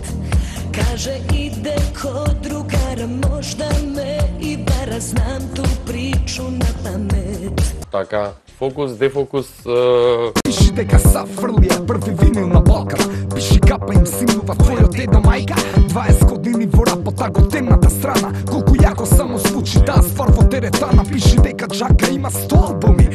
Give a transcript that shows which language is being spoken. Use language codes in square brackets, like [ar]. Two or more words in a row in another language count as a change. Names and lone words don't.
[sr] Kaže ide kod drugara, možda me i bara, znam tu priču na pamet. [mk] Така, фокус, дефокус... Пиши дека са фрлија први винил на Балкан. Пиши капа им симнува твојот дедо мајка. 20 години во рапота го темната страна. Колку јако само звучи таа ствар во теретана. Пиши дека Джака има 100 албуми.